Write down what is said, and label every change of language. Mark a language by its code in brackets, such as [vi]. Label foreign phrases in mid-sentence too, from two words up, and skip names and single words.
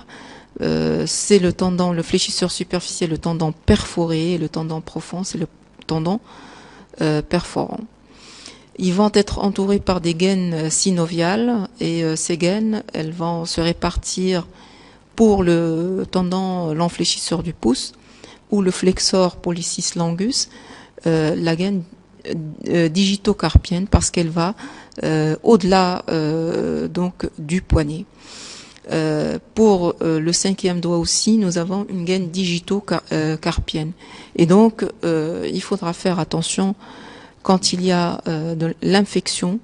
[fr] C'est le tendon, le fléchisseur superficiel, le tendon perforé, et le tendon profond, c'est le tendon perforant. Ils vont être entourés par des gaines synoviales, et ces gaines, elles vont se répartir pour le tendon lent fléchisseur du pouce ou le [la] flexor pollicis longus, [fr] la gaine digitocarpienne, parce qu'elle va au-delà donc du poignet. Pour le cinquième doigt aussi, nous avons une gaine digitocarpienne. Et donc, il faudra faire attention quand il y a de l'infection.